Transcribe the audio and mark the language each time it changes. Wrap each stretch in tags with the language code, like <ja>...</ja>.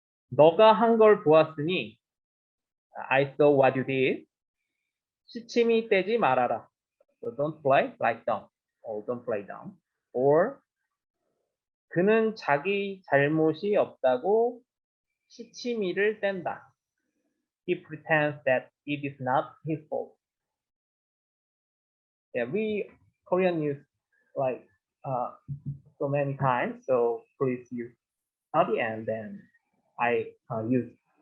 <ko>너가 한 걸 보았으니</ko> <en>I saw what you did.</en> <ko>시치미 떼지 말아라.</ko> <en>So don't lie down, or don't play down.</en> <ko>Or 그는 자기 잘못이 없다고 시치미를 뗀다.</ko> <en>He pretends that it is not his fault. Yeah, we Korean use like so many times, so please use study and then I use.</en>